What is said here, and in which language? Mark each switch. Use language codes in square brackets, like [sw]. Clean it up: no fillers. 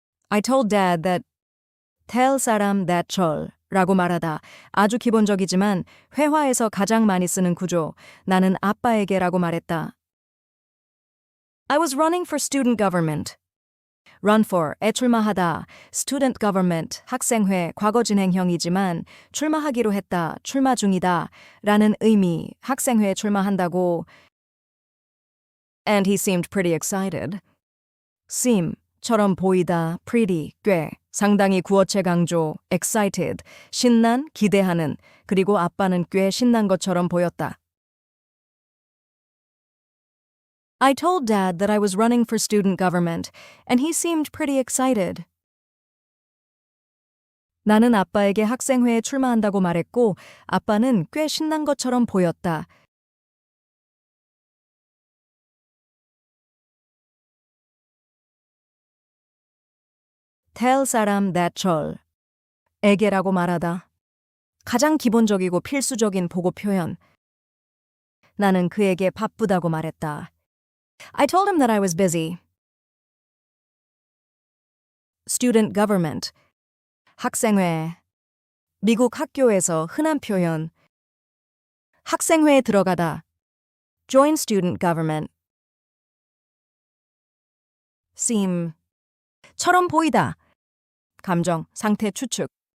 [en] I told Dad that [ko] tell 사람 that 절 라고 말하다 아주 기본적이지만 회화에서 가장 많이 쓰는 구조 나는 아빠에게 라고 말했다. [en] I was running for student government. [ko] Run for에 출마하다, student government, 학생회, 과거 진행형이지만 출마하기로 했다, 출마 중이다 라는 의미, 학생회에 출마한다고. [en] And he seemed pretty excited. [ko] seem처럼 보이다, pretty, 꽤, 상당히 구어체 강조, excited, 신난, 기대하는, 그리고 아빠는 꽤 신난 것처럼 보였다. [en] I told Dad that I was running for student government, and he seemed pretty excited. [ko] 나는 아빠에게 학생회에 출마한다고 말했고, 아빠는 꽤 신난 것처럼 보였다. tell 사람 that 절, 에게라고 말하다. 가장 기본적이고 필수적인 보고 표현. 나는 그에게 바쁘다고 말했다. [en] I told him that I was busy. [ko] Student government, 학생회, 미국 학교에서 흔한 표현. 학생회에 들어가다, [en] join student government. [ko] seem처럼 보이다, 감정, 상태 추측.